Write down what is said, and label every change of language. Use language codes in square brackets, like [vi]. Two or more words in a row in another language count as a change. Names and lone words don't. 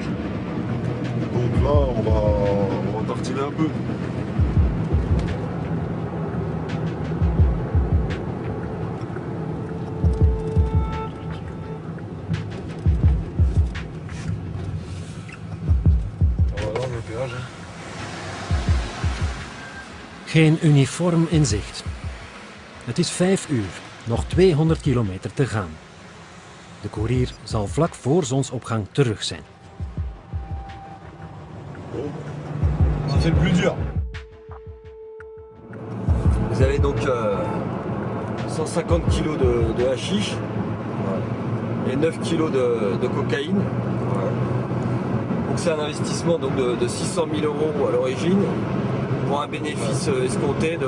[fr] Donc là, on va tartiner un peu. Voilà, le péage. [nl] Geen uniform in zicht. Het is 5 uur, nog 200 kilometer te gaan. De koerier zal vlak voor zonsopgang terug zijn. [fr] Ça fait le plus dur. Vous avez donc 150 kg de hashish et 9 kg de cocaïne. Donc c'est un investissement donc de 600 000 € à l'origine pour un bénéfice escompté de